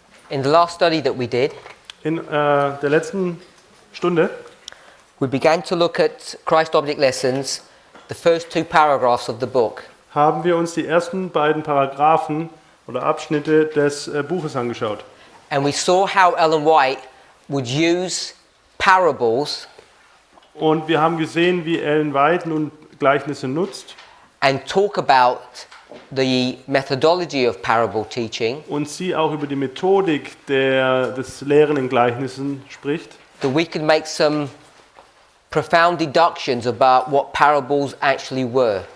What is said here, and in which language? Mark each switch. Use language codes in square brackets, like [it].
[en] In the last study that we did, [de] In der letzten Stunde [en] we began to look at Christ Object Lessons, the first 2 paragraphs of the book. [de] haben wir uns die ersten beiden Paragraphen oder Abschnitte des Buches angeschaut. [en] And we saw how Ellen White would use parables [de] Und wir haben gesehen, wie Ellen White nun Gleichnisse nutzt [en] and talk about the methodology of parable teaching, [de] und sie auch über die Methodik des Lehren in Gleichnissen spricht, [en] that we could make some profound deductions about what parables actually were.